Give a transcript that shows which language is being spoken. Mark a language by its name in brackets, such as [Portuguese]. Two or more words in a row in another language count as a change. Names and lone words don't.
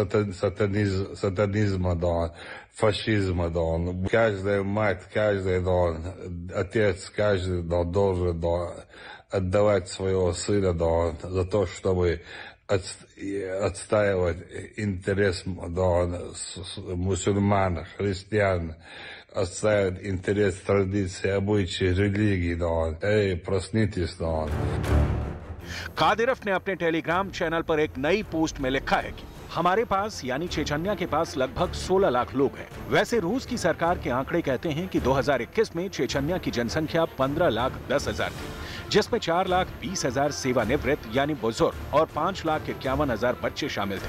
[Russian] сатанизма, фашизма, каждая мать, каждый отец, каждый должен отдавать своего сына за то, чтобы отстаивать интерес мусульман, христиан, отстаивать интерес традиций, обычаи, религии. Эй, проснитесь. [Hindi] कादिरफ ने अपने टेलीग्राम चैनल पर एक नई पोस्ट में लिखा है कि हमारे पास यानी चेचन्या के पास लगभग 16 लाख लोग हैं। वैसे रूस की सरकार के आंकड़े कहते हैं कि 2021 में चेचन्या की जनसंख्या 15,10,000 थी, जिसमें 4,20,000 सेवानिवृत्त यानी बुजुर्ग और 5,51,000 बच्चे शामिल थे।